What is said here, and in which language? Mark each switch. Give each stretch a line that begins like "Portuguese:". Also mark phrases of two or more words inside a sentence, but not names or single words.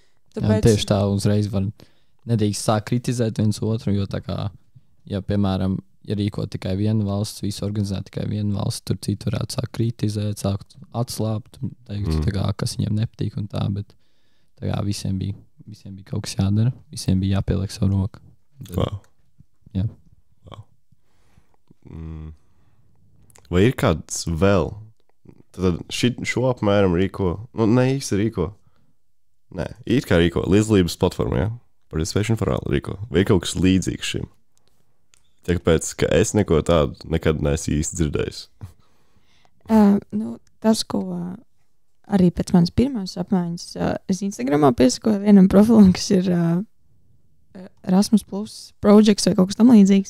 Latvian: Jā, tieši tā uzreiz var nedrīkst sākt kritizēt viens otru, jo tā kā, ja, piemēram, ja rīko tikai viena valsts, visu organizē tikai viena valsts, tur citi varētu sākt kritizēt, sākt atslābt, teikt, kas viņiem nepatīk un tā, bet tā kā visiem bija kaut kas jādara, visiem bija jāpieliek savu roku. Wow. Jā. Wow. Vai ir kāds vēl? Tad šo apmēram rīko, ne īsti rīko. Nē, it kā rīko līdzdalības platforma, ja? Participation for All rīko. Vai ir kaut kas līdzīgs šim? Tāpēc, ka es neko tādu nekad neesmu īsti dzirdējis. Tas, ko arī pēc manas pirmās apmaiņas, es Instagramā piesakoju vienam profilam, kas ir Erasmus Plus Projects vai kaut kas tam līdzīgs.